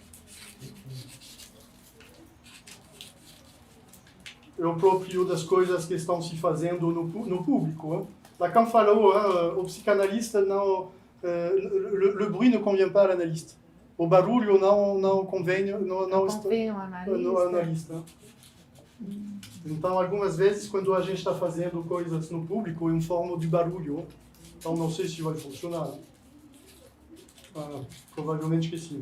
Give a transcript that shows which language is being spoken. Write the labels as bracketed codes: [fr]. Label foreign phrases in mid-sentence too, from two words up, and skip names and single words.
[pt] É o próprio das coisas que estão se fazendo no público. Hein? Lacan falou, o psicanalista não... [fr] le bruit ne convient pas à l'analyste. [pt] O barulho não convém ao analista. Então, algumas vezes, quando a gente está fazendo coisas no público, é em forma de barulho. Então, não sei se vai funcionar. Provavelmente que sim.